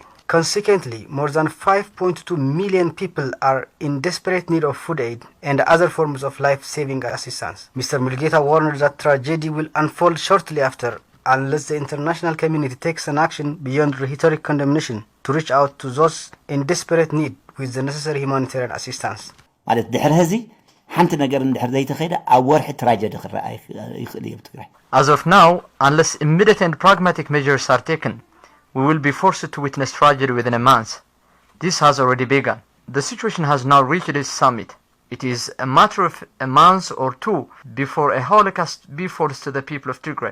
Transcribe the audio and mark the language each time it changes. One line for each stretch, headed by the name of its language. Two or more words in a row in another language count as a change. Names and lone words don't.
English: Consequently, more than 5.2 million people are in desperate need of food aid and other forms of life-saving assistance. Mr. Mulgeta warned that tragedy will unfold shortly after unless the international community takes an action beyond rhetoric condemnation to reach out to those in desperate need with the necessary humanitarian assistance.
Tigrinya: ማለት ድሕሪ ህዚ ሓንቲ ነገር እንድሕር ዘይተኸይደ ኣብ ወርሒ ትራጀዲ ክረአ ይኽእል እዩ ብትግራይ
English: As of now, unless immediate and pragmatic measures are taken, we will be forced to witness tragedy within a month. This has already begun. The situation has now reached its summit. It is a matter of a month or two before a holocaust be forced to the people of Tigray.